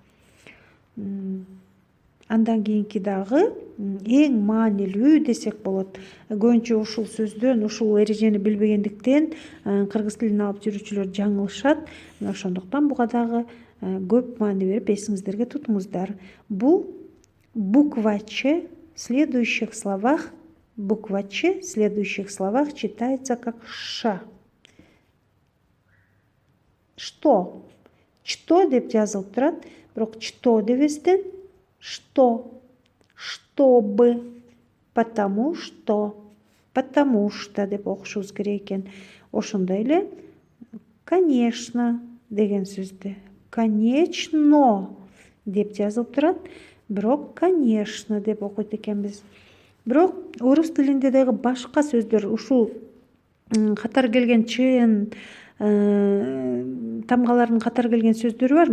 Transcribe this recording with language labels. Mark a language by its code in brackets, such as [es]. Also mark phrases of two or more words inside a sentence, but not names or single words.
[ky] Андан кийинки дагы эң маанилүү десек болот. Көбүнчө ушул сөздөн, ушул эрежени билбегендиктен кыргыз тилин алып жүрүүчүлөр жаңылышат. Ошондуктан буга дагы көп маани берип эсиңиздерге тутуңуздар. [ru] Бул буква Ч в следующих словах читается как Ш. Что? Что [ky] деп жазылып турат, бирок что дебестен что, [ru] чтобы, потому что [ky] деп окушубуз керек экен. Ошондой эле конечно деген сөздү конечно деп жазылып турат, бирок конечно деп окуйт экенбиз. Бирок орус тилинде дагы башка сөздөр ушул катар келген чын тамгалардын катар келген сөздөрү бар.